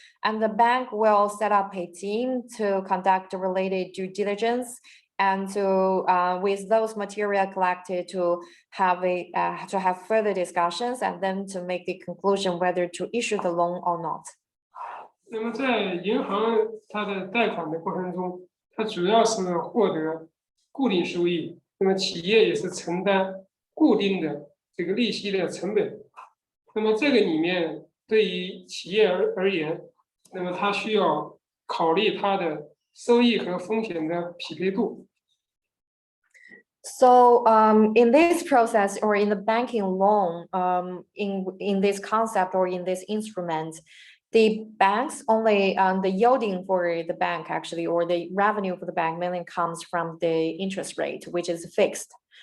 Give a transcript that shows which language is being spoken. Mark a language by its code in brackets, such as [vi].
[en] and the bank will set up a team to conduct related due diligence and to with those material collected to have further discussions and then to make the conclusion whether to issue the loan or not. [zh] 那么在银行它的贷款的过程中，它主要是获得固定收益，那么企业也是承担固定的这个利息的成本。那么这个里面对于企业而言，那么它需要考虑它的收益和风险的匹配度。 [en] So in this process or in the banking loan, in this concept or in this instrument, the banks only the yielding for the bank actually, or the revenue for the bank mainly comes from the interest rate, which is fixed.